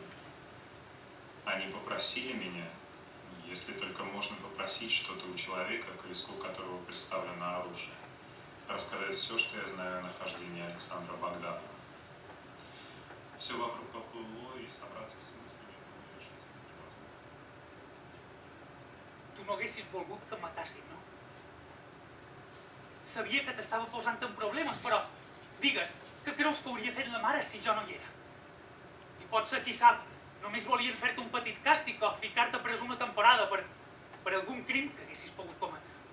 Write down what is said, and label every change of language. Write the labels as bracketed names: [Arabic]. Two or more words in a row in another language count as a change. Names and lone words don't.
[Russian] Они попросили меня, если только можно попросить что-то у человека, к виску которого приставлено оружие, рассказать все, что я знаю о нахождении Александра Богданова. Все вокруг поплыло, и собраться с мыслями было решительно невозможно. [Catalan] Tu no haguessis volgut que em matassin, no? Sabia que t'estava posant en problemes, però digues, què creus que hauria fet la mare si jo no hi era? I potser, qui sap, només volien fer-te un petit càstig o ficar-te pres una temporada per algun crim que haguessis pogut cometre.